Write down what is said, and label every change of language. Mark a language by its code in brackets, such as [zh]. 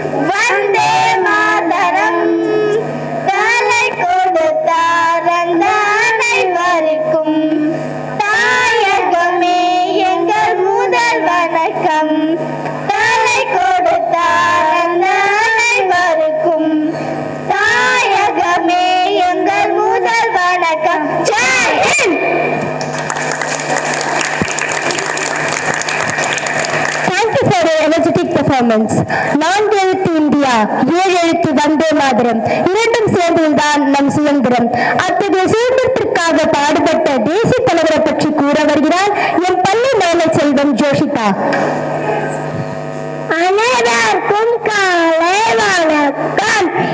[ta] வந்தே மாதரம் தலை கொடுத்தார் அந்த அனைவருக்கும் தாயகமே எங்கள் முதல் வணக்கம் தலை கொடுத்தார் அந்த அனைவருக்கும் தாயகமே எங்கள் முதல் வணக்கம் Jai Hind. [en] Thank you for your energetic performance. [ta] நான்கு எழுத்து இந்தியா, ஏழு எழுத்து வந்தே மாதரம், இரண்டும் சேர்ந்ததுதான் நம் சுதந்திரம். அத்தகைய சுதந்திரத்திற்காக பாடுபட்ட தேசிய தலைவரை பற்றி கூற வருகிறார் என் பள்ளி மாணவ செல்வம் ஜோஷிதா. அனைவருக்கும் காலை வணக்கம்.